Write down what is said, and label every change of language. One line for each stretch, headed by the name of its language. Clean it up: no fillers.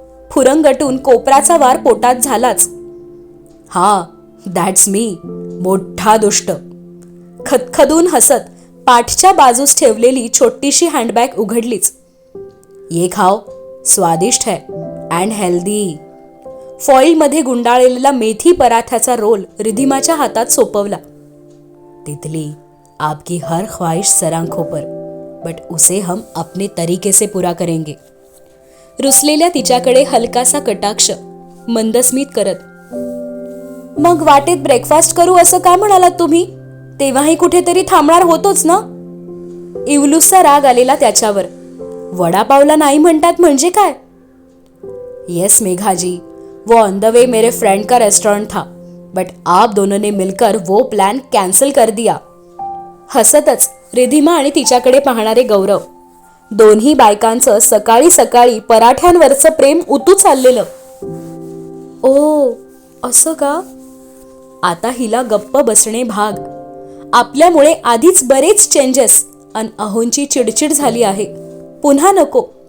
Marathi: फुरंगटून कोपराचा वार पोटात झालाच. हा,
English: that's me,
Marathi: मोठा दुष्ट. खदखदून हसत पाठच्या बाजूस ठेवलेली छोटीशी हँडबॅग उघडलीच.
Hindi: ये खाओ, स्वादिष्ट है
English: And healthy.
Marathi: फॉइलमध्ये गुंडाळलेला मेथी पराठ्याचा रोल रिधिमाच्या हातात सोपवला.
Hindi: तितली, आपकी हर ख्वाहिश सरांखों पर, बट उसे हम अपने तरीके से पूरा करेंगे.
Marathi: रुसलेल्या तिच्याकडे हलकासा कटाक्ष, मंदस्मित करत. मग वाटेत ब्रेकफास्ट करू असं का म्हणालात तुम्ही? तेव्हाही कुठेतरी थांबणार होतोच ना. इवलूसचा राग आलेला त्याच्यावर. वडापावला नाही म्हणतात म्हणजे काय?
Hindi: यस मेघाजी, वो
English: on the way
Hindi: मेरे फ्रेंड का रेस्टोरेंट था, बट आप दोनों ने मिलकर वो प्लान कॅन्सल कर दिया.
Marathi: हसतच रिधिमा आणि तिच्याकडे पाहणारे गौरव. दोन्ही बायकांचं सकाळी सकाळी पराठ्यांवरचं प्रेम उतू चाललेलं. ओ, असं का? आता हिला गप्प बसणे भाग. आपल्यामुळे आधीच बरेच चेंजेस अन अहोंची चिडचिड झाली आहे. पुन्हा नको.